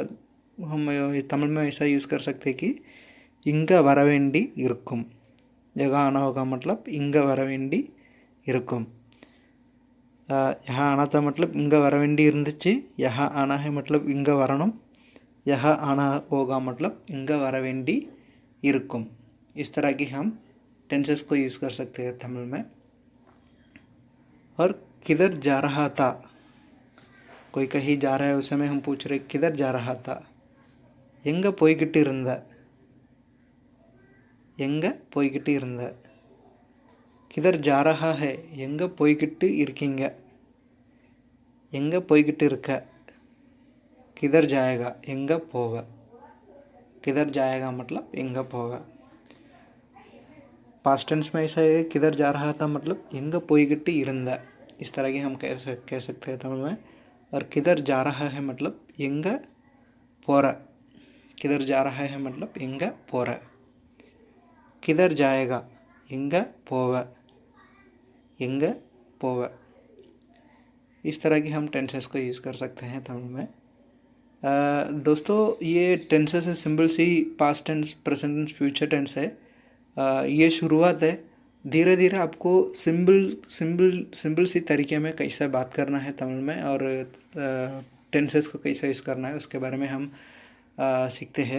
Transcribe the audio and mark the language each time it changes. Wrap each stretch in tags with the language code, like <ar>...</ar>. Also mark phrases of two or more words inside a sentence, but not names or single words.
<hi>हम तमिल में ऐसा यूज़ कर सकते हैं कि</hi> <ta>இங்கே வர வேண்டி இருக்கும்.</ta> <hi>यहाँ आना होगा मतलब</hi> <ta>இங்கே வர வேண்டி இருக்கும்.</ta> <hi>यहाँ आना था मतलब</hi> <ta>இங்கே வர வேண்டி இருந்துச்சு.</ta> <hi>यहाँ आना है मतलब</hi> <ta>இங்கே வரணும்.</ta> <hi>यहाँ आना होगा मतलब</hi> <ta>இங்கே வர வேண்டி இருக்கும்.</ta> <hi>इस तरह की हम टेंसेस को यूज़ कर सकते हैं तमिल में. और किधर जा रहा था, कोई कहीं जा रहा है उस समय हम पूछ रहे किधर जा रहा था.</hi> <ta>எங்கே போய்கிட்டு இருந்த, எங்கே போய்கிட்டு இருந்த.</ta> <hi>किधर जा रहा है</hi> <ta>எங்கே போய்கிட்டு இருக்கீங்க, எங்கே போய்கிட்டு இருக்க.</ta> <hi>किधर जाएगा</hi> <ta>எங்கே போவ.</ta> <hi>किधर जाएगा मतलब</hi> <ta>எங்கே போவ.</ta> <en>past tense</en> <hi>में ऐसा है किधर जा रहा था मतलब</hi> <ta>எங்கே போய்கிட்டு இருந்த.</ta> <hi>इस तरह की हम कह सकते हैं तमिल में. और किधर जा रहा है मतलब</hi> <ta>எங்கே போகிற.</ta> <hi>किधर जा रहा है मतलब</hi> <ta>எங்கே போகிற.</ta> <hi>किधर जाएगा</hi> <ta>எங்கே போவ, எங்கே போவ.</ta> <hi>इस तरह की हम टेंसेस को यूज़ कर सकते हैं तमिल में. दोस्तों ये टेंसेस है सिंपल सी</hi> <en>past tense, present tense, future tense</en> <hi>है. ये शुरुआत है. धीरे धीरे आपको सिंपल सी तरीके में कैसे बात करना है तमिल में और टेंसेस को कैसे यूज़ करना है उसके बारे में हम सीखते हैं.</hi>